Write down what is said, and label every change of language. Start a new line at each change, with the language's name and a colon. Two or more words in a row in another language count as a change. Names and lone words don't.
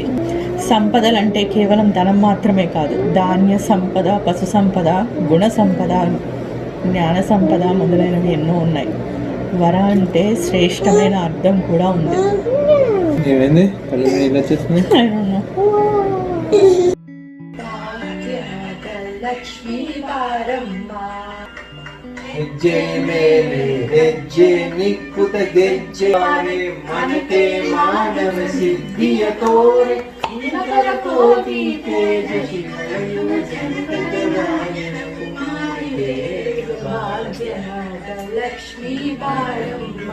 Telugu: సంపదలంటే కేవలం ధనం మాత్రమే కాదు, ధాన్య సంపద, పశు సంపద, గుణ సంపద, జ్ఞాన సంపద మొదలైనవి ఎన్నో ఉన్నాయి. వర అంటే శ్రేష్టమైన అర్థం కూడా ఉంది. ఏమైంది ఇలా చేస్తుంది?
Kannada: ಲಕ್ಷ್ಮೀ ಬಾರಮ್ಮ ಹೆಜ್ಜೆ ಮೇಲೆ ಹೆಜ್ಜೆ ನಿಕ್ಕುತ ಗೆಜ್ಜೆ ಮನತೆ ಮಾನವ ಸಿದ್ಧಿಯ ತೋರೆ ಕೋಟಿ ತೇಜಸ್ವಿ ಲಕ್ಷ್ಮೀ ಬಾರಮ್ಮ